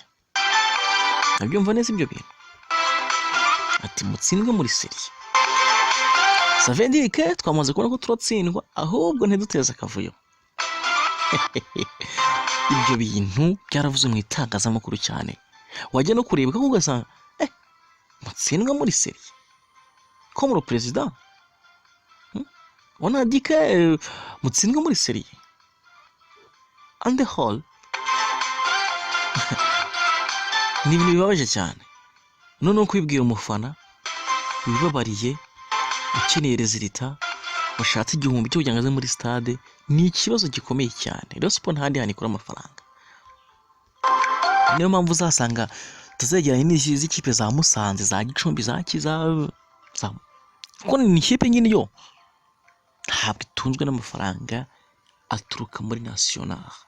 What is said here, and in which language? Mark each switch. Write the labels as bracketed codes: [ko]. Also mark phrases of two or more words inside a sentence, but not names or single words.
[rw] Nabyumva neza ibyo bintu, ati mutsindwe muri serie. Savendike twamaze kubona ko turatsindwa, ahubwo ntiduteze akavuyo. Ibyo bintu byaravuze mu itangazamakuru cyane, wajya no kureba ko ugasanga mutsindwa muri serie. [fr] Comme le président, on a dit que [rw] mutsindwe muri serie. [en] On the whole, [rw] ni ibintu bibabaje cyane. None kwibwira umufana wibabariye, ukeneye rezilita, ushatse igihumbi cyo kugira ngo muri stade, ni ikibazo gikomeye cyane. Rayon Sport ntahandi hanikura amafaranga. Niyo mpamvu uzasanga tuzegeranye n'izi ikipe za Musanze, za Gicumbi, za Kiza, kuko ni ikipe nyine yo ntabwo itunzwe n'amafaranga aturuka muri national.